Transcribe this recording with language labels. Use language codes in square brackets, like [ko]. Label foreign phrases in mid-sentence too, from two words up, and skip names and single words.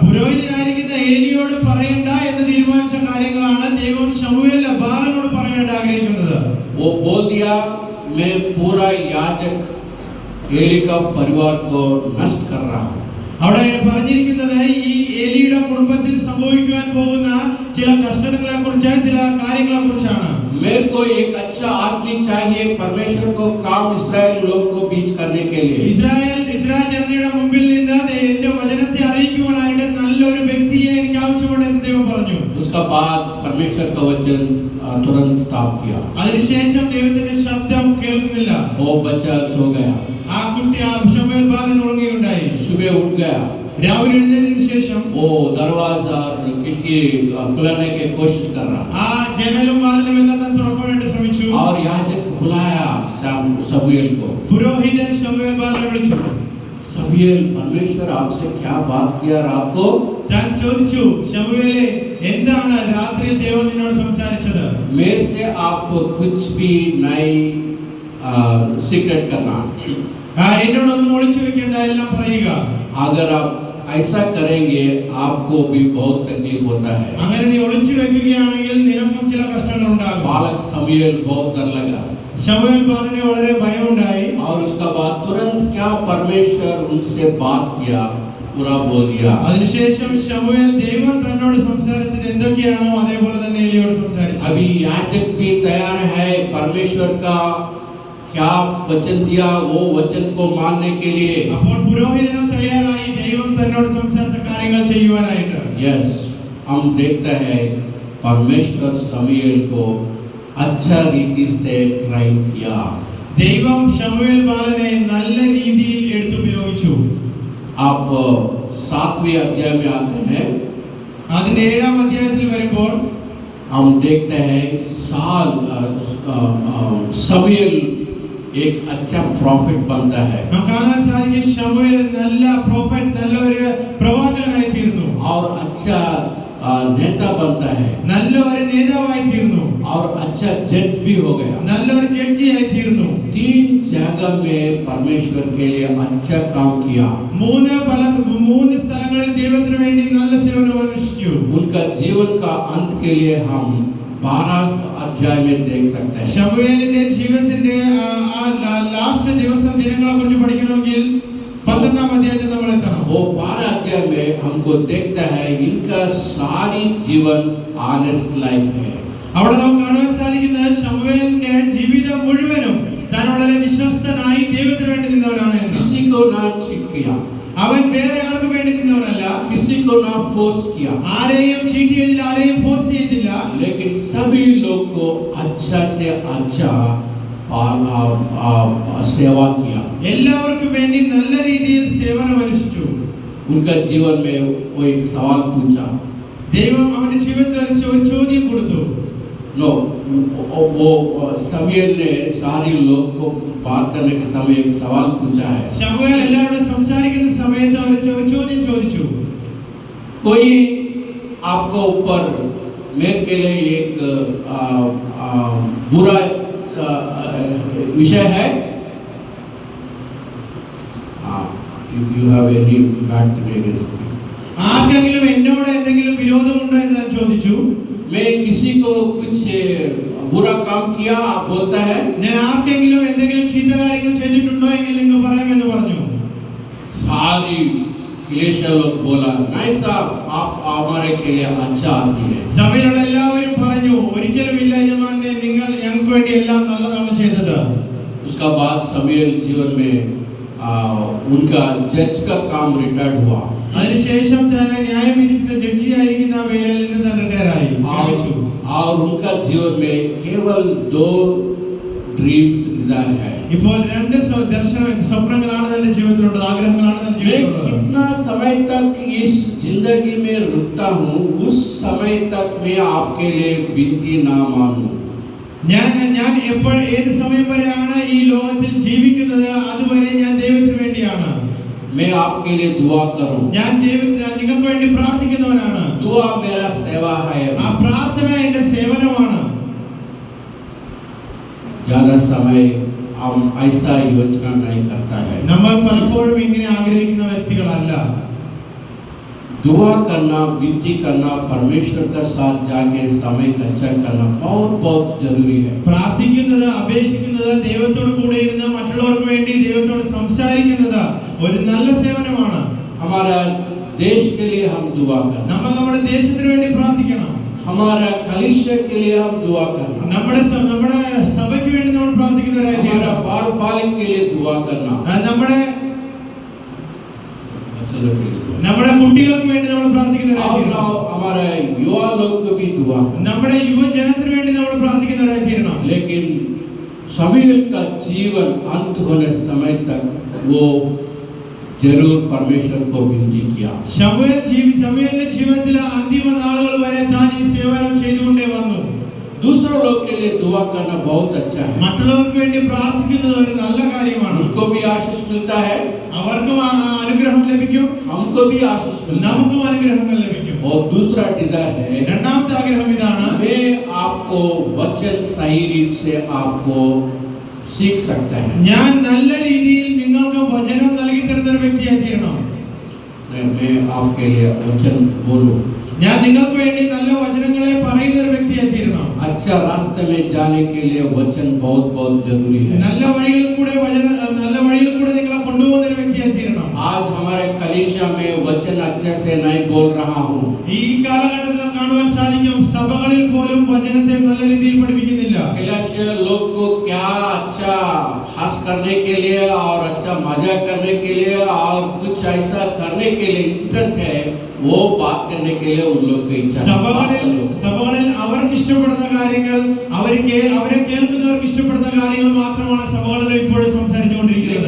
[ml] പുരോഹിതനായിരിക്കുന്ന ഏലിയോട് പറയണ്ട എന്ന് തീരുമാനിച്ച കാര്യങ്ങളാണ് ദൈവം ശമൂവേൽ ബാലനോട് പറയാനായിട്ട് ആഗ്രഹിക്കുന്നത്. [hi] वो बोल दिया मैं पूरा याजक एली का परिवार को नष्ट कर रहा हूँ। [ml] അവിടെ പറഞ്ഞിരിക്കുന്നത് ഈ ഏലിയുടെ കുടുംബത്തിൽ സംഭവിക്കുവാൻ പോകുന്ന ചില കഷ്ടങ്ങളെ കുറിച്ച്, ചില കാര്യങ്ങളെ കുറിച്ചാണ്. [hi] मेरे को एक अच्छा आदमी चाहिए परमेश्वर को काम इस्राएल लोग को बीच करने के लिए। [ml] ഇസ്രായേൽ ജനതയുടെ മുമ്പിൽ നിന്ന് എന്റെ വചനത്തെ അറിയിക്കുവാനായിട്ട് നല്ലൊരു വ്യക്തിയെ എനിക്ക് ആവശ്യമുണ്ടെന്ന് ദൈവം പറഞ്ഞു. [hi] उसका बाद परमेश्वर का वचन तुरंत स्टॉप किया। [ml] അതിനുശേഷം ദൈവത്തിന്റെ ശബ്ദം കേൾക്കുന്നില്ല. [hi] वो बच्चा सो गया। [ml] ആ കുട്ടി ശമൂവേൽ ബാലൻ ഉറങ്ങുകയുണ്ടായി. [hi] सुबह उठ गया। [ml] രാവിലെ എഴുന്നേറ്റതിനു ശേഷം [hi] वो दरवाजा और खिड़की खुलाने की कोशिश कर रहा [ml] ആ ജനലും വാതിലും എല്ലാം തുറക്കാനായിട്ട് ശ്രമിച്ചു. [hi] और याजक बुलाया शमूएल को। [ml] പുരോഹിതൻ ശമൂവേൽ ബാലനെ വിളിച്ചു. [hi] शमूएल परमेश्वर आपसे क्या बात किया रात को? [ml] താൻ ചോദിച്ചു, ശമൂവേലേ എന്താണ് രാത്രിയിൽ ദൈവം നിന്നോട് സംസാരിച്ചത്? [hi] मेरे से आप कुछ भी नहीं सीक्रेट करना। [ml] എന്നോടൊന്നും ഒളിച്ചു വെക്കേണ്ട, എല്ലാം പറയുക. [hi] अगर आप ऐसा करेंगे आपको भी बहुत तकलीफ होता है। [ml] അങ്ങനെ നീ ഒളിച്ചു വെക്കുകയാണെങ്കിൽ നിനക്കും ചില കഷ്ടങ്ങൾ ഉണ്ടാകും. [hi] बालक शमूएल बहुत डर लगा। [ml] ശമൂവേൽ ബാലന് വളരെ ഭയമുണ്ടായി. [hi] और उसका बाद तुरंत क्या परमेश्वर उनसे बात किया पूरा बोल दिया। [ml] അതിനുശേഷം ശമൂവേൽ ദൈവം തന്നോട് സംസാരിച്ചത് എന്തൊക്കെയാണോ അതേപോലെ തന്നെ എലിയോട് സംസാരിച്ചു. [hi] अभी याजक भी तैयार है परमेश्वर का क्या वचन दिया वो वचन को मानने के लिए। [ml] അപ്പോൾ പുരോഹിതനും തയ്യാറായി ദൈവം തന്നോട് സംസാരിച്ച കാര്യങ്ങൾ ചെയ്യുവാനായിട്ട്. [hi] यस, हम देखते हैं परमेश्वर शमूएल को अच्छा रीति से ट्रेन किया। [ml] ദൈവം ശമൂവേൽ ബാലനെ നല്ല രീതിയിൽ എടുത്തുപയോഗിച്ചു. [hi] आप 7वें अध्याय में आते हैं, [ml] അതിന്റെ 7ാം അധ്യായത്തിൽ വരുമ്പോൾ [hi] हम देखते हैं शमूएल एक अच्छा प्रॉफिट बनता है [ml] നാം കാണാൻ സാധിക്കും ശമൂവേൽ നല്ല പ്രോഫറ്റ്, നല്ല ഒരു പ്രവാചകനായി തീർന്നു. [hi] और अच्छा नेता बनता है [ml] നല്ല ഒരു നേതാവായി തീർന്നു. [hi] और अच्छा जज भी हो गया। [ml] നല്ലൊരു ജഡ്ജിയായി തീർന്നു. [hi] 3 जगह में परमेश्वर के लिए अच्छा काम किया। [ml] 3 സ്ഥലങ്ങളിൽ ദൈവത്തിന് വേണ്ടി നല്ല സേവനം അനുഷ്ഠിച്ചു. [hi] उनका जीवन का अंत के लिए हम 12 अध्याय में देख सकते हैं। [ml] ശമൂവേലിന്റെ ജീവിതത്തിന്റെ ലാസ്റ്റ് ദിനങ്ങളെ കുറിച്ച് പഠിക്കണമെങ്കിൽ 12ാം അധ്യായത്തിൽ നമ്മൾ എത്തണം. [hi] वो 12 अध्याय में हमको देखता है इनका सारी जीवन [en] honest life [hi] है। [ml] അവിടെ നമുക്ക് കാണാൻ സാധിക്കുന്നത് ശമൂവേലിന്റെ ജീവിതം മുഴുവനും താൻ വളരെ വിശ്വസ്തനായി ദൈവത്തിന് വേണ്ടി നിന്നവനാണ് എന്ന്. [hi] किसी को ना चीट किया, [ml] അവൻ വേറെ ആർക്കും വേണ്ടി നിന്നവനല്ല. [hi] किसी को ना फोर्स किया, [ml] ആരെയും ചീറ്റ് ചെയ്തില്ല, ആരെയും ഫോഴ്സ് ചെയ്തില്ല. [hi] लेकिन सभी लोग को अच्छा से अच्छा सेवा किया। [ml] എല്ലാവർക്കും വേണ്ടി നല്ല രീതിയിൽ സേവനം അനുഷ്ഠിച്ചു. [hi] उनका जीवन में वो एक सवाल पूछा। [ml] ദൈവം അവന്റെ ജീവിതത്തിൽ ഒരു ചോദ്യം കൊടുത്തു. [hi] नो, वो शमूएल ने सारे लोग को बात करने के समय एक सवाल पूछा है। [ml] ശമൂവേൽ എല്ലാവരോടും സംസാരിക്കുന്ന സമയത്ത് ഒരു ചോദ്യം ചോദിച്ചു. [hi] कोई आपको ऊपर मेरे के लिए एक बुरा विषय है? [en] You have any bad against me? [ml] ആർക്കെങ്കിലും എന്നോട് എന്തെങ്കിലും വിരോധമുണ്ടോ എന്ന് ഞാൻ ചോദിച്ചു. [hi] मैं किसी को कुछ बुरा काम किया आप बोलता है? [ml] ഞാൻ ആർക്കെങ്കിലും എന്തെങ്കിലും ചീത്ത കാര്യങ്ങൾ ചെയ്തിട്ടുണ്ടോ എങ്കിൽ നിങ്ങൾ പറയാമെന്ന് പറഞ്ഞു. [hi] सारी क्लेशा लोग बोला नहीं साहब आप हमारे के लिए अच्छा आदमी है। [ml] സഭയിലുള്ള എല്ലാവരും പറഞ്ഞു ഒരിക്കലും ഇല്ല യജമാനനെ, നിങ്ങൾ ഞങ്ങൾക്ക് വേണ്ടി എല്ലാം നല്ലതാണ് ചെയ്തത്. [hi] उसका बाद शमूएल जीवन में उनका जज का काम रिटायर्ड हुआ। [ml] അതിനുശേഷം തന്നെ ന്യായം വിധിക്കുന്ന ജഡ്ജി ആയിരിക്കുന്ന വേലയിൽ നിന്ന് തന്നെ റിട്ടയർ ആയി. [hi] और उनका जीवन में केवल 2 [en] dreams desire [hi] है। [ml] ഇപ്പോൾ 2 സ്വപ്നങ്ങളാണ് തന്റെ ജീവിതത്തിലുള്ളത്, ആഗ്രഹങ്ങളാണ് തന്റെ [hi] मैं [ml] ജീവിതത്തിലുള്ളത്. [hi] कितना समय तक इस जिंदगी में रुकता हूँ उस समय तक मैं आपके लिए विनती ना मानूं। [ml] ഞാൻ എപ്പോൾ ഏത് സമയം വരെയാണ് ഈ ലോകത്തിൽ ജീവിക്കുന്നത് അതുവരെ ഞാൻ ദൈവത്തിന് വേണ്ടിയാണ്. [hi] मैं आपके लिए दुआ करूं। [ml] ഞാൻ നിങ്ങൾക്ക് വേണ്ടി പ്രാർത്ഥിക്കുന്നവനാണ്. [hi] दुआ मेरा सेवा है। [ml] ആ പ്രാർത്ഥന എന്റെ സേവനമാണ്. [hi] ज्यादा समय हम ऐसा योजना नहीं करता है। [ml] നമ്മൾ പലപ്പോഴും ഇങ്ങനെ ആഗ്രഹിക്കുന്ന വ്യക്തികളല്ല. [hi] दुआ करना, विनती करना, परमेश्वर का साथ जाके समय अच्छा करना बहुत बहुत जरूरी है। [ml] പ്രാർത്ഥിക്കുന്നത്, അപേക്ഷിക്കുന്നത്, ദൈവത്തോട് കൂടെ ഇരുന്ന് മറ്റുള്ളവർക്ക് വേണ്ടി ദൈവത്തോട് സംസാരിക്കുന്നത് ഒരു നല്ല സേവനമാണ്. [hi] हमारा देश के लिए हम दुआ करना, [ml] നമ്മൾ നമ്മുടെ ദേശത്തിന് വേണ്ടി പ്രാർത്ഥിക്കണം. [hi] हमारा कलीसिया के लिए हम दुआ करना, [ml] നമ്മുടെ സഭയ്ക്ക് വേണ്ടി നമ്മൾ പ്രാർത്ഥിക്കുന്നവരായി [hi] हमारा [ml] തീരണം. [hi] बाल बालिक के लिए दुआ करना, [ml] നമ്മുടെ കുട്ടികൾക്ക് വേണ്ടി നമ്മൾ പ്രാർത്ഥിക്കുന്നവരായി തീരണം. [hi] हमारे युवा लोग को भी दुआ करना। [ml] നമ്മുടെ യുവജനത്തിന് വേണ്ടി നമ്മൾ പ്രാർത്ഥിക്കുന്നവരായി തീരണം. [hi] लेकिन शमूएल का जीवन अंत होने समय तक वो जरूर परमेश्वर को विनती किया। [ml] ശമൂവേലിന്റെ ജീവിതത്തിലെ അന്തിമ നാളുകൾ വരെ താൻ ഈ സേവനം ചെയ്തുകൊണ്ടേ വന്നു. [hi] दूसरों लोग के लिए दुआ करना बहुत अच्छा है। [ml] മറ്റുള്ളവർക്ക് വേണ്ടി പ്രാർത്ഥിക്കുന്നത് ഒരു നല്ല കാര്യമാണ്. [hi] उनको भी आशीष मिलता है, [ml] അവർക്കും അനുഗ്രഹം ലഭിക്കും, [hi] हमको भी आशीष मिलता है। [ml] നമുക്കും അനുഗ്രഹങ്ങൾ ലഭിക്കും. [hi] और दूसरा डिजायर है, [ml] രണ്ടാമത്തെ ആഗ്രഹം ഇതാണ്, [hi] मैं आपको वचन सही रीत से आपको सीख सकता है। [ml] ഞാൻ നല്ല രീതിയിൽ നിങ്ങൾക്ക് വചനം നൽകി തരുന്ന ഒരു വ്യക്തിയായി തീരണം. [hi] मैं आपके लिए वचन बोलूं, [ml] ഞാൻ നിങ്ങൾക്ക് വേണ്ടി നല്ല വചനങ്ങളെ പറയുന്ന ഒരു വ്യക്തിയായി തീരണം. [hi] अच्छा रास्ते में जाने के लिए वचन बहुत बहुत जरूरी है। [ml] നല്ല വഴിയിൽ കൂടെ നിങ്ങളെ കൊണ്ടുപോകുന്ന ഒരു വ്യക്തിയായി തീരണം. [hi] आज हमारे कलीसिया में अच्छे से नहीं बोल रहा हूँ। [ml] ഈ കാലഘട്ടത്തിൽ കാണുവാൻ സാധിക്കും സഭകളിൽ പോലും വചനത്തെ നല്ല രീതിയിൽ പഠിപ്പിക്കുന്നില്ല. [hi] कलीसिया लोग को क्या अच्छा हंस करने के लिए और अच्छा मजा करने के लिए और कुछ ऐसा करने के लिए इंटरेस्ट है, वो बात करने के लिए उन लोग की इच्छा [ml] സഭകളിൽ അവർക്ക് ഇഷ്ടപ്പെടുന്ന കാര്യങ്ങൾ അവരെ കേൾക്കുന്നവർക്ക് ഇഷ്ടപ്പെടുന്ന കാര്യങ്ങൾ മാത്രമാണ് സഭകളിൽ ഇപ്പോഴും സംസാരിച്ചുകൊണ്ടിരിക്കുന്നത്.